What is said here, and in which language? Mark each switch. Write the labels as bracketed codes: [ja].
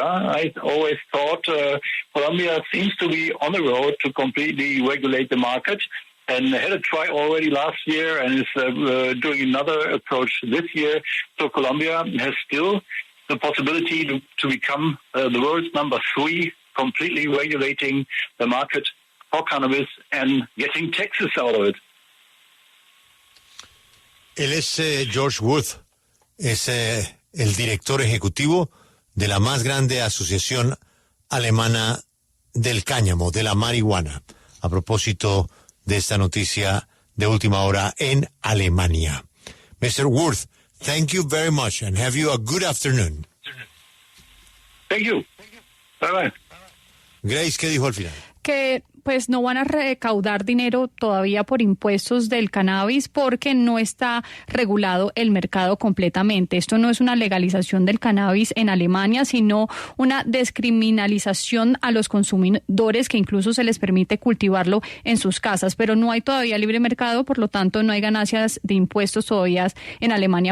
[en] I always thought Colombia seems to be on the road to completely regulate the market, and had a try already last year and is doing another approach this year. So Colombia has still the possibility to become the world's number 3, completely regulating the market for cannabis and getting taxes out of it. [es] Él es Georg Wurth, es el director ejecutivo de la más grande Asociación Alemana del Cáñamo, de la marihuana, a propósito de esta noticia de última hora en Alemania. [en] Mr. Wurth, thank you very much and have you a good afternoon. Thank you. Bye-bye. [es] Grace, ¿qué dijo al final? Que pues no van a recaudar dinero todavía por impuestos del cannabis porque no está regulado el mercado completamente. Esto no es una legalización del cannabis en Alemania, sino una descriminalización a los consumidores que incluso se les permite cultivarlo en sus casas, pero no hay todavía libre mercado, por lo tanto no hay ganancias de impuestos todavía en Alemania.